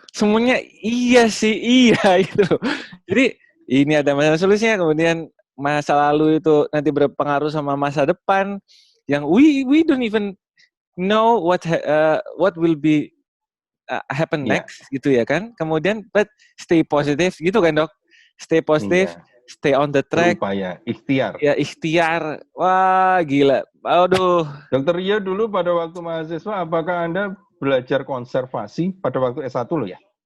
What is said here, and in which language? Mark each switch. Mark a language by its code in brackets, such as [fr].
[id] Semuanya iya sih, iya gitu loh. Jadi, ini ada masalah solusinya, kemudian masa lalu itu nanti berpengaruh sama masa depan, yang [en] we don't even know what will be happen next [id] gitu ya kan. Kemudian [en] but stay positive [id] gitu kan, Dok. [en] Stay positive, stay on the track. [id] Berupaya, ikhtiar. Ya, ikhtiar. Wah, gila. Aduh. Dokter Ria dulu pada waktu mahasiswa apakah Anda belajar konservasi pada waktu S1 loh ya?